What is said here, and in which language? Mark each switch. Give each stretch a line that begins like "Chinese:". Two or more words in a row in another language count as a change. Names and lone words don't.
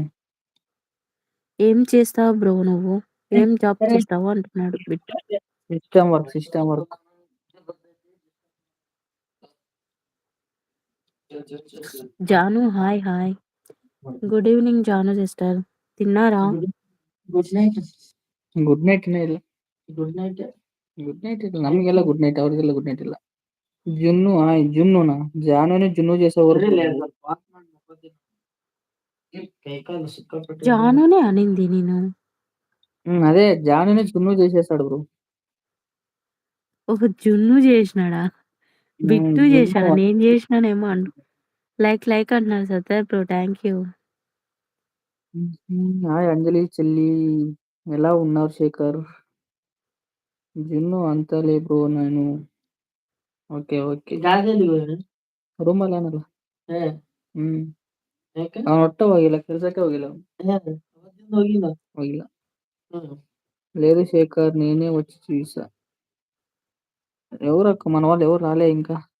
Telugu: ఏం చేస్తావు బ్రో నువ్వు? ఏం జాబ్ చేస్తావు అంటున్నాడు బిట్టు.
English: System work, system work.
Telugu: జాను హాయ్.
English: Good evening Jaanu sister. తిన్నారా? good night. good night ಇಲ್ಲ. good night. good night ಇಲ್ಲ.
Kannada: ನಮಗೆಲ್ಲ
English: good night,
Kannada: ಅವ್ರಿಗೆಲ್ಲ
English: good night
Kannada: ಇಲ್ಲ. ಜುನ್ನು ಹಾಯ್. ಜುನ್ನುನಾ? ಜಾನುನೇ ಜುನ್ನು చేసేవారు.
Telugu: జానునే అనింది నేను. అదే జానునే జున్ను చేసేసాడు బ్రో. ఒక జున్ను చేసినాడా? బిట్టు జున్ను. చేశాడా? నేను చేసినానేమో లైక్ అంటున్నారు సత్తార్ బ్రో.
English: Thank you.
Telugu: హాయ్ అంజలి చెల్లి. ఎలా ఉన్నారు శేఖర్?
Kannada: జున్ను ಅಂತಲೇ ಬ್ರೋ ನಾನು. ಓಕೆ. ರೂಮಲ್ಲಿ ಏನಲ್ಲ. ಅವನು ಒಟ್ಟ ಹೋಗಿಲ್ಲ, ಕೆಲ್ಸಕ್ಕೆ ಹೋಗಿಲ್ಲ ಅವನು. ಹೋಗಿಲ್ಲ.
Telugu: లేదు శేఖర్, నేనే వచ్చి చూసా. ఎవరక్క మన వాళ్ళు ఎవరు రాలే ఇంకా.